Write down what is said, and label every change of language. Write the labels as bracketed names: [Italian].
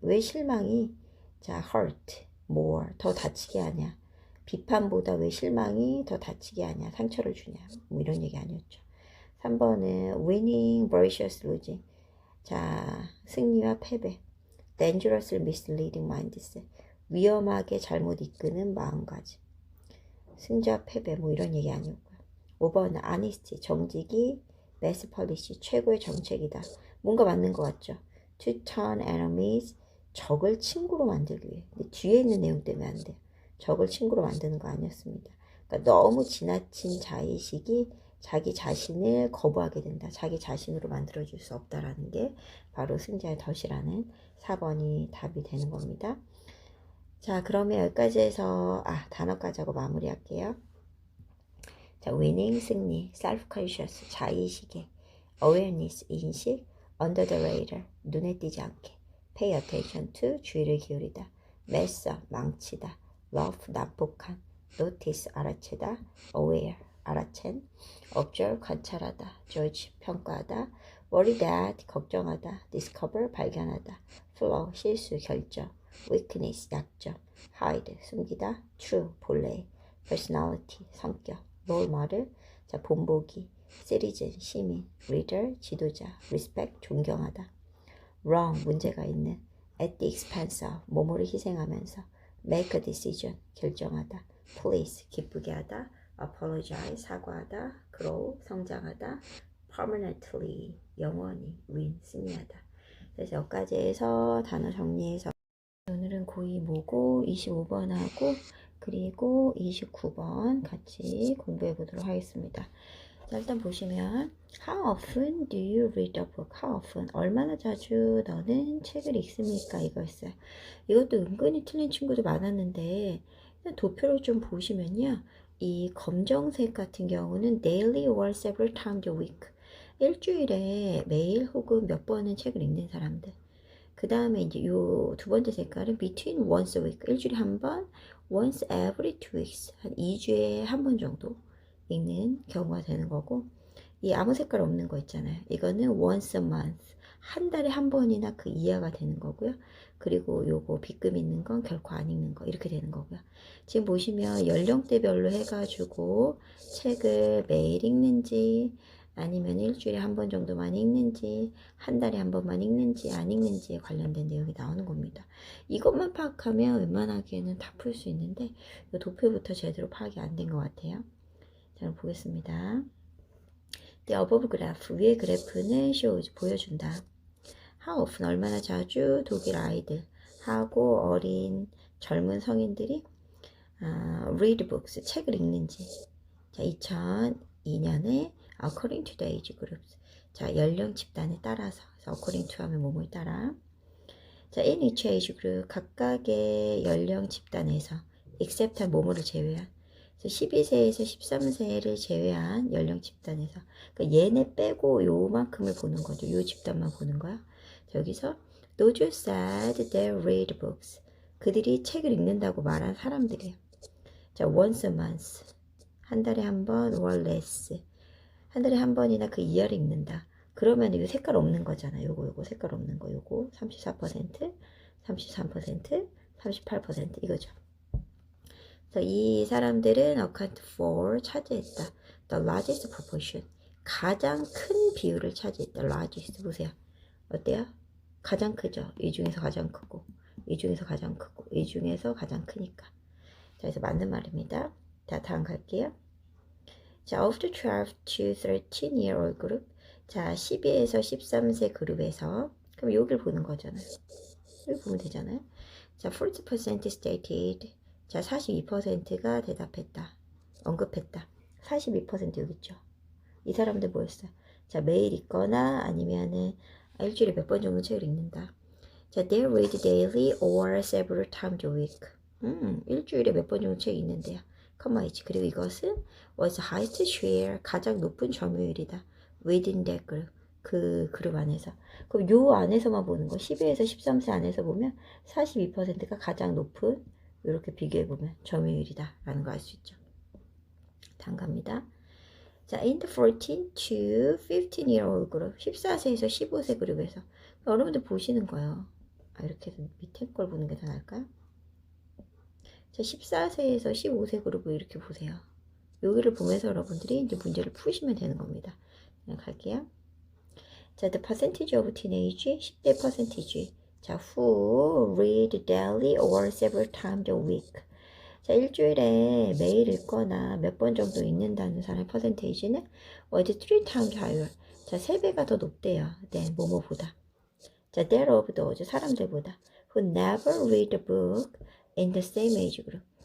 [Korean] 왜 실망이 자, [English] hurt more. [Korean] 더 다치게 하냐. 비판보다 왜 실망이 더 다치게 하냐. 상처를 주냐. 뭐 이런 얘기 아니었죠. 3번은 [English] winning versus losing. [Korean] 자, 승리와 패배. [English] dangerously misleading mindset. [Korean] 위험하게 잘못 이끄는 마음가짐. 승자와 패배 뭐 이런 얘기 아니었고요. 5번은 [English] honesty. [Korean] 정직이 [English] best policy. [Korean] 최고의 정책이다. 뭔가 맞는 것 같죠. [English] to turn enemies, [Korean] 적을 친구로 만들기 위해. 근데 뒤에 있는 내용 때문에 안 돼요. 적을 친구로 만드는 거 아니었습니다. 그러니까 너무 지나친 자의식이 자기 자신을 거부하게 된다. 자기 자신으로 만들어줄 수 없다라는 게 바로 승자의 덫이라는 4번이 답이 되는 겁니다. 자, 그러면 여기까지 해서 단어까지 하고 마무리할게요. 자, [English] winning, 승리, self-conscious, 자의식의, awareness, 인식, under the radar, 눈에 띄지 않게, pay attention to, 주의를 기울이다, mess up, 망치다, rough, 난폭한, notice, 알아채다, aware, 알아챈, observe, [Korean] 관찰하다, [English] judge, [Korean] 평가하다, [English] worry that, [Korean] 걱정하다, [English] discover, [Korean] 발견하다, [English] flaw, [Korean] 실수, 결정, [English] weakness, [Korean] 약점, [English] hide, [Korean] 숨기다, [English] true, [Korean] 본래, [English] personality, [Korean] 성격, [English] role model, [Korean] 자, 본보기, [English] citizen, [Korean] 시민, [English] reader, [Korean] 지도자, [English] respect, [Korean] 존경하다, [English] wrong, [Korean] 문제가 있는, [English] at the expense of, [Korean] 뭐뭐를 희생하면서, [English] make a decision, [Korean] 결정하다, [English] please, [Korean] 기쁘게 하다, [English] apologize, [Korean] 사과하다, [English] grow, [Korean] 성장하다, [English] permanently, [Korean] 영원히, [English] win, [Korean] 승리하다. 그래서 여기까지 해서 단어 정리해서 오늘은 고2 모고 25번하고 그리고 29번 같이 공부해 보도록 하겠습니다. 자, 일단 보시면 [English] How often do you read a book? How often? [Korean] 얼마나 자주 너는 책을 읽습니까? 이거였어요. 이것도 은근히 틀린 친구도 많았는데 도표를 좀 보시면요. 이 검정색 같은 경우는 [English] daily or several times a week. [Korean] 일주일에 매일 혹은 몇 번은 책을 읽는 사람들. 그 다음에 이제 요 두 번째 색깔은 [English] between once a week, [Korean] 일주일에 한 번, [English] once every 2 weeks, [Korean] 한 2주에 한 번 정도 읽는 경우가 되는 거고, 이 아무 색깔 없는 거 있잖아요. 이거는 [English] once a month, [Korean] 한 달에 한 번이나 그 이하가 되는 거고요. 그리고 요거 빗금 있는 건 결코 안 읽는 거 이렇게 되는 거고요. 지금 보시면 연령대별로 해가지고 책을 매일 읽는지 아니면 일주일에 한 번 정도만 읽는지 한 달에 한 번만 읽는지 안 읽는지에 관련된 내용이 나오는 겁니다. 이것만 파악하면 웬만하게는 다 풀 수 있는데 이 도표부터 제대로 파악이 안 된 것 같아요. 자, 보겠습니다. [English] The above graph, [Korean] 위의 그래프는 [English] shows, [Korean] 보여준다. [English] How often, [Korean] 얼마나 자주 독일 아이들 하고 어린 젊은 성인들이 [English] read books, [Korean] 책을 읽는지. 자, 2002년에 [English] according to the age groups. [Korean] 자, 연령 집단에 따라서. according to 하면 뭐뭐에 따라. 자, [English] in each age group, [Korean] 각각의 연령 집단에서 except 뭐뭐를 제외한. 12세에서 13세를 제외한 연령 집단에서. 그러니까 얘네 빼고 요만큼을 보는 거죠. 요 집단만 보는 거야. 자, 여기서 [English] those said they read books. [Korean] 그들이 책을 읽는다고 말한 사람들이에요. [English] 자, once a month. [Korean] 한 달에 한 번, [English] or less. [Korean] 한 달에 한 번이나 그 이하를 읽는다. 그러면 이거 색깔 없는 거잖아. 요거 색깔 없는 거. 요거 34%, 33%, 38% 이거죠. 그래서 이 사람들은 [English] account for [Korean] 차지했다. [English] The largest proportion. [Korean] 가장 큰 비율을 차지했다. [English] largest [Korean] 보세요. 어때요? 가장 크죠. 이 중에서 가장 크고, 이 중에서 가장 크고, 이 중에서 가장 크니까. 자, 그래서 맞는 말입니다. 자, 다음 갈게요. 자, [English] of the 12 to 13 year old group. [Korean] 자, 12에서 13세 그룹에서, 그럼 여기를 보는 거잖아요. 여기 보면 되잖아요. 자, [English] 40% stated. [Korean] 자, 42%가 대답했다. 언급했다. 42% 여기 있죠. 이 사람들 뭐였어요? 자, 매일 읽거나 아니면은 일주일에 몇 번 정도 책을 읽는다. 자, [English] they read daily or several times a week. [Korean] 일주일에 몇 번 정도 책 읽는데요. 컴마 있지. 그리고 이것은 [English] was highest share, [Korean] 가장 높은 점유율이다. [English] within that group. [Korean] 그 그룹 안에서. 그럼 요 안에서만 보는 거. 12에서 13세 안에서 보면 42%가 가장 높은, 이렇게 비교해보면 점유율이다 라는 거 알 수 있죠. 다음 갑니다. 자, [English] in the 14 to 15 year old group, [Korean] 14세에서 15세 그룹에서 여러분들 보시는 거예요. 이렇게 해서 밑에 걸 보는 게 더 나을까요? 자, 14세에서 15세 그룹을 이렇게 보세요. 여기를 보면서 여러분들이 이제 문제를 푸시면 되는 겁니다. 그냥 갈게요. 자, [English] the percentage of teenage, [Korean] 10대 [English] percentage. [Korean] 자, [English] who read daily or several times a week. [Korean] 자, 일주일에 매일 읽거나 몇 번 정도 읽는다는 사람의 퍼센테이지는 [English] was 3 times higher. [Korean] 자, 3배가 더 높대요. 네, 뭐뭐보다. 자, [English] that of those [Korean] 사람들보다 [English] who never read a book in the same age group.